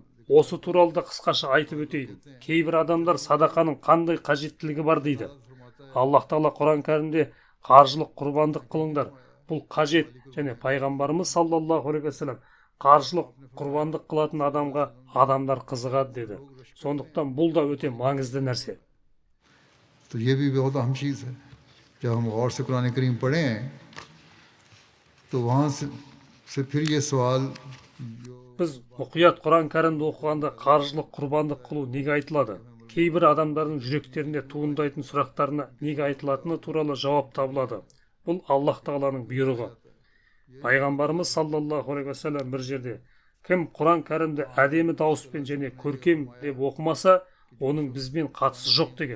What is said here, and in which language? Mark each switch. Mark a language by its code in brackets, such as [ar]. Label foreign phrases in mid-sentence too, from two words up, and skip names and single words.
[kk] Осы туралы да қысқаша айтып өтейін. Кейбір адамдар садақаның қандай қажеттілігі бар дейді. Аллах тағала Құран кәрімде қаржылық құрбандық қылыңдар, бұл қажет, және пайғамбарымыз [ar] صلى الله عليه وسلم [kk] қаржылық құрбандық қылатын адамға адамдар қызығады деді. Сондықтан бұл да өте маңызды нәрсе. [ur] تو یہ بھی بہت اہم چیز ہے. جب ہم غور سے قرآن کریم پڑھیں تو وہاں سے پھر یہ سوال [kk] Біз мұқият Құран кәрімді оқығанда қаржылық құрбандық қылу неге айтылады? Кейбір адамдардың жүректерінде туындайтын сұрақтарына неге айтылатыны туралы жауап табылады. Бұл Аллах тағаланың бұйрығы. Пайғамбарымыз [ar] صلى الله عليه وسلم [kk] бір жерде: кім Құран кәрімді әдемі дауыспен және көркем деп оқымаса, оның бізбен қатысы жоқ деген.